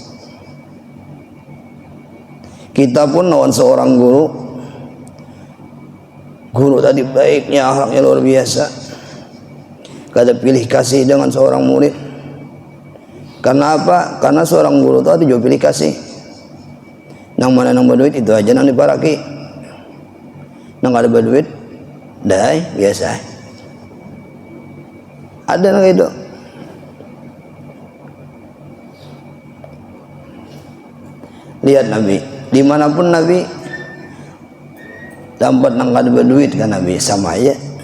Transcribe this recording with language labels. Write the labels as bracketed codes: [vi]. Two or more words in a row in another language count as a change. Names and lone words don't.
[id] Kita pun lawan seorang guru tadi baiknya, akhlaknya luar biasa. Kada pilih kasih dengan seorang murid. Karena apa? Karena seorang guru itu ada juga pilih kasih. [bjn] Nang mana nang berduit itu aja nang diparaki. Nang ada berduit, dah biasa. Ada nang itu. [id] Lihat Nabi, dimanapun Nabi, tempat nang ada berduit kan Nabi sama aja.